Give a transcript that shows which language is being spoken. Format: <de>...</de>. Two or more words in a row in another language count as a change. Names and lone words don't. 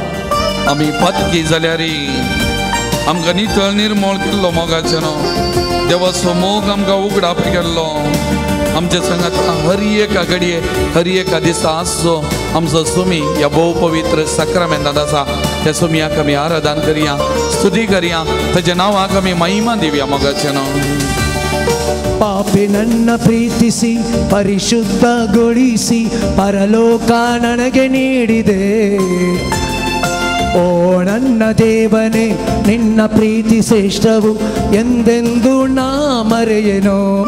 <kok>आमी पत्की जाल्यारी आमकां नितळ निर्मळ केल्लो मोगाचेनो देवाचो मोग आमकां उगडाप केल्लो आमच्या संगात हर एका घडये हर एका दिसा आसचो आमचो सुमी ह्या भोव पवित्र सक्रामेंतांत आसा त्या सुमयाक आमी आराधन करया स्तुती करया ताच्या नांवाक आमी महिमा दिवया मोगाचेनो</kok> <kn>ಪಾಪಿ ನನ್ನ ಪ್ರೀತಿಸಿ ಪರಿಶುದ್ಧಗೊಳಿಸಿ ಪರಲೋಕ ನನಗೆ ನೀಡಿದೆ ಓ ನನ್ನ ದೇವನೇ ನಿನ್ನ ಪ್ರೀತಿ ಶ್ರೇಷ್ಠವು ಎಂದೆಂದು ನಾ ಮರೆಯೆನೋ</kn>